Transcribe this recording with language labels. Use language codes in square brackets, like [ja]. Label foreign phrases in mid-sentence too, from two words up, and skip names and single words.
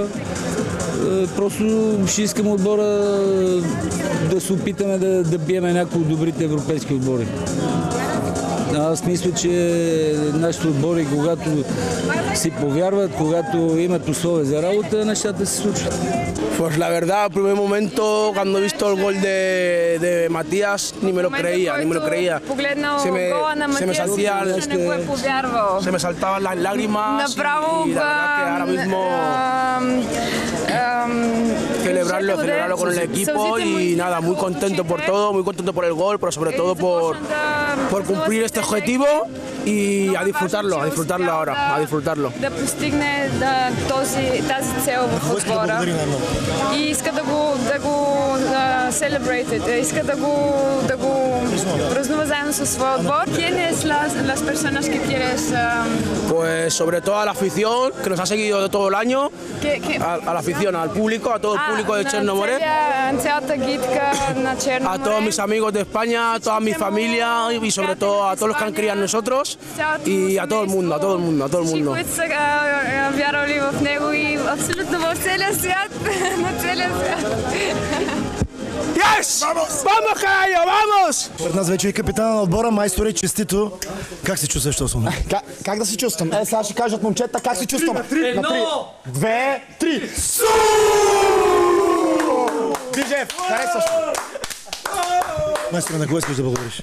[bg] Просто ще искам отбора да се опитаме да биеме някои от добрите европейски отбори. Аз мисля, че нашите отбори, когато си повярват, когато имат условия за работа, нещата се случват. [es] Pues la verdad, al primer momento, cuando he visto el gol de Matías, ni me lo creía. Se me saltaban las lágrimas y la verdad que ahora mismo celebrarlo con el equipo y nada, muy contento por todo, muy contento por el gol, pero sobre todo por cumplir este objetivo и a disfrutarlo ahora, a disfrutarlo. [bg] Да постигне тази цел в отбора и иска да го celebrate, иска да го празнува заедно със своя отбор. [es] ¿Quiénes las personas que quieres? Pues sobre todo a la afición que nos ha seguido de todo el año, a la afición, al público, a todo el público de Черно море, [bg] цялата гидка на Черно море, [es] a todos mis amigos de España, a toda mi familia y sobre todo a todos los que han criado en nosotros y a todo el mundo, a todo el mundo, a todo el mundo. [bg] Които са вярвали в него и абсолютно в целия свят, на целия свят. [es] Yes! Vamos, carajo, vamos! [bg] Пред нас вече и капитана на отбора, майсторе, честито. Как се чувстваш в този момент? Как да се чувствам? Сега ще кажат момчета как се чувствам. Едно, две, три. Бижев, харесваш. Майсторе, на кого искаш да благодариш?